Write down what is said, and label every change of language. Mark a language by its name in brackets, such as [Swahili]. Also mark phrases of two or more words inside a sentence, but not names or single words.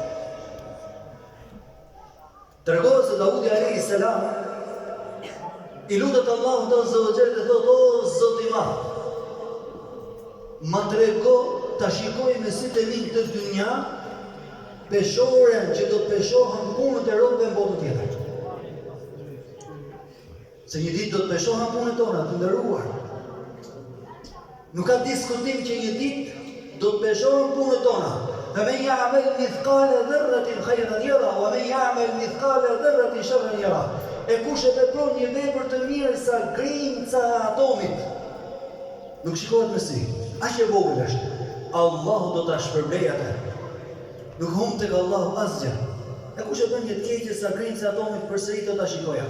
[Albanian] Tregohet se Daudi [Arabic] عليه السلام [Albanian] i lutet Allahut [Arabic] عز وجل [Albanian] dhe thotë: "O Zoti i madh, ma trego ta shikoj me sytë e mi këtë dynjë, peshoren që do të peshohen punët e robëve në botën tjetër." Se një ditë do të peshohen punët tona të nderuar. Nuk ka diskutim që një ditë do të peshohen punët tona. [Arabic] فمن يعمل مثقال ذرة خيرا يره ومن يعمل مثقال ذرة شرا يره. [Albanian] E kush e vepron një vepër të mirë sa grimca e atomit, nuk shikohet me sy. Aq e vogël është. Allahu do ta shpërblej atë. Nuk humb tek Allahu asgjë. E kush e bën një të keqe sa grimca e atomit, përsëri do ta shikoj atë.